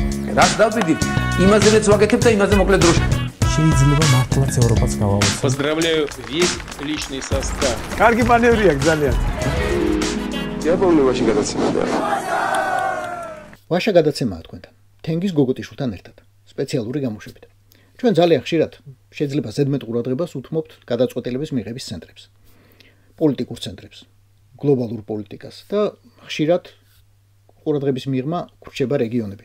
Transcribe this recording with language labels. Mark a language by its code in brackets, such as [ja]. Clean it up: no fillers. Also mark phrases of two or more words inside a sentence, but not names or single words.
[ka] რას დავდივით, იმაზეც ვაკეთებ და იმაზე მოკლედ დროში. შეიძლება მართლაც ევროპაც გავავოცო. [ru] Поздравляю весь личный состав. [ka] კარგი მანევრია ძალიან. იაპონიაში გადაცემაა. ვაშა გადაცემაა თქვენთან. თენგიზ გოგოტიშვილთან ერთად. სპეციალური გამოშვებით. ჩვენ ძალიან ხშირად შეიძლება ზედმეტ ყურადღებას უთმობთ გადაწყვეტილების მიღების ცენტრებს. პოლიტიკურ ცენტრებს, გლობალურ პოლიტიკას და ხშირად ყურადღების მიღმა გრჩება რეგიონები.